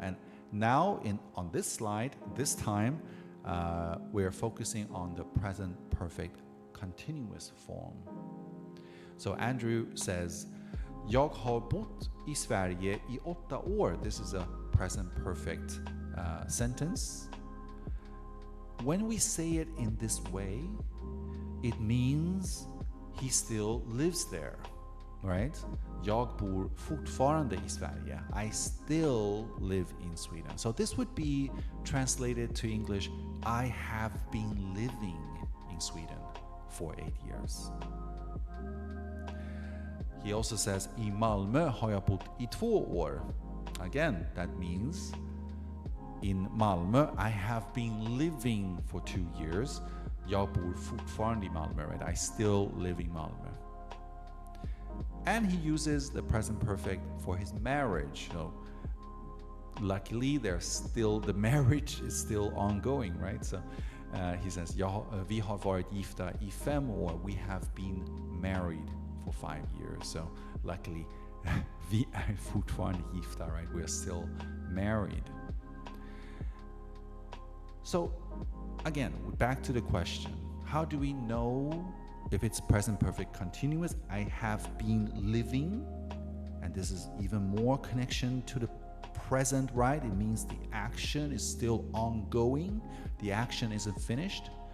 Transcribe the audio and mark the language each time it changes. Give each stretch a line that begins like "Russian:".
English: And now on this slide, this time, we're focusing on the present perfect continuous form. So Andrew says,
Swedish: Jag har bott I Sverige I 8 år.
English: This is a present perfect sentence. When we say it in this way, it means he still lives there, right?
Swedish: Jag bor fortfarande I Sverige.
English: I still live in Sweden. So this would be translated to English, I have been living in Sweden for 8 years. He also says,
Swedish: I Malmö har jag bott I 2 år.
English: Again, that means in Malmö, I have been living for 2 years.
Swedish: Jag bor fortfarande I Malmö, right?
English: I still live in Malmö. And he uses the present perfect for his marriage. So luckily, the marriage is still ongoing, right? So he says,
Swedish: vi har varit gifta I 5 år.
English: We have been married for 5 years. So luckily,
Swedish: vi är fortfarande gifta, right?
English: We are still married. So again, back to the question. How do we know if it's present perfect continuous? I have been living, and this is even more connection to the present, right? It means the action is still ongoing. The action isn't finished.